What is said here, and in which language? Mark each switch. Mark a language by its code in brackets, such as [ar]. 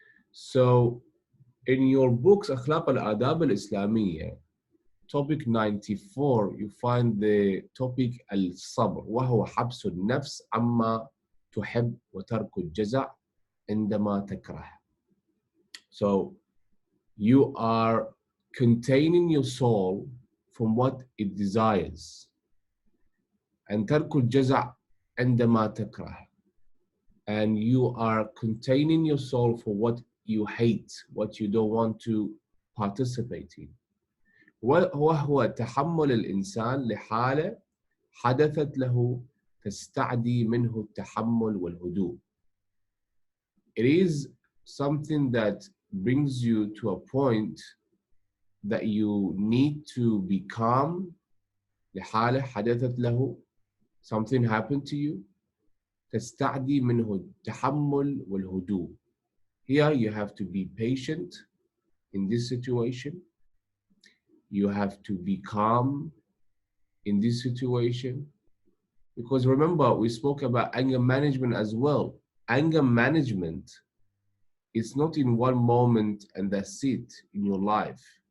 [en] So in your books, Akhlaq al-Adab al-Islamiyya, topic 94, you find the topic al-sabr, [ar] وهو حبس النفس عما تحب وترك الجزع عندما تكره. [en] So you are containing your soul from what it desires. [ar] And ترك الجزع عندما تكره. [en] And you are containing your soul for what you hate, what you don't want to participate in. [ar] وهو تحمل الإنسان لحالة حدثت له تستعدي منه التحمل والهدوء. [en] It is something that brings you to a point that you need to be calm. [ar] لحالة حدثت له, [en] something happened to you. [ar] تستعدي منه التحمل والهدوء. [en] Here you have to be patient in this situation. You have to be calm in this situation. Because remember, we spoke about anger management as well. Anger management is not in one moment and that's it in your life.